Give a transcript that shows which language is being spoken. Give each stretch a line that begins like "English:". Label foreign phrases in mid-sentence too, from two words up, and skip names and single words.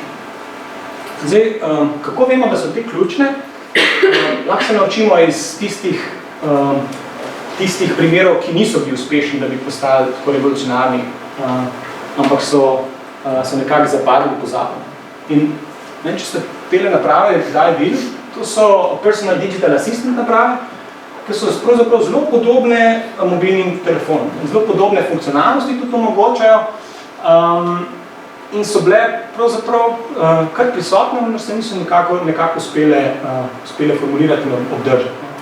Slovenian: Zdaj, kako vemo, da so te ključne? Lahko se naučimo iz tistih primerov, ki niso bili uspešni, da bi postali tako revolucionarni, ampak so nekako zapadli v pozabo. In če ste tele naprave kdaj videli, to so
English: personal digital assistant
Slovenian: naprave, ki so pravzaprav zelo podobne mobilnim telefonom. Zelo podobne funkcionalnosti tudi omogočajo in so bile pravzaprav kar prisotne, vendar se niso nekako uspele formulirati in obdržati.